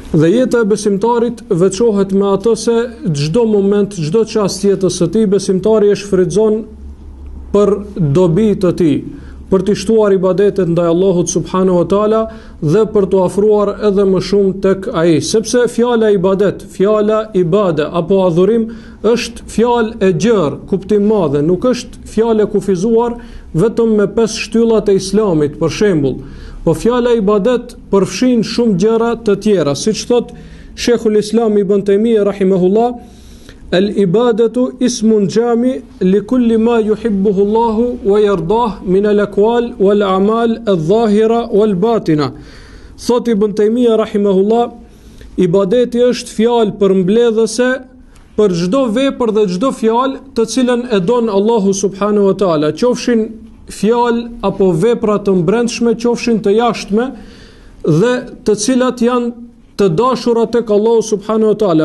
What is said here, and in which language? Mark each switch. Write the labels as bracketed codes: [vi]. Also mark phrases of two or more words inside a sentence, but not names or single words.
[sq] Dhe jeta e besimtarit veçohet me ato se çdo moment, çdo çast jetës së tij besimtari e shfrytëzon për dobi të tij, për të shtuar ibadetet ndaj Allahut [ar] سبحانه وتعالى [sq] dhe për të afruar edhe më shumë tek ai, sepse fjala ibadet, fjala ibade apo adhurim është fjalë e gjerë, kuptim madhe, nuk është fjalë e kufizuar vetëm me 5 shtyllat e Islamit, për shembull. Po fjala ibadet përfshin shumë gjëra të tjera, siç thot Sheikhul Islam Ibn Taymiyah rahimahullah, [ar] العبادة اسم جامع لكل ما يحبه الله ويرضاه من الأقوال والأعمال الظاهرة والباطنة. [sq] Thot Ibn Taymiyah rahimahullah, ibadeti është fjalë përmbledhëse për çdo vepër dhe çdo fjalë të cilën e don Allahu [ar] سبحانه وتعالى, [sq] qofshin fjalë apo vepra të mbrendshme, qofshin të jashtme dhe të cilat janë të dashura tek Allahu [ar] سبحانه وتعالى.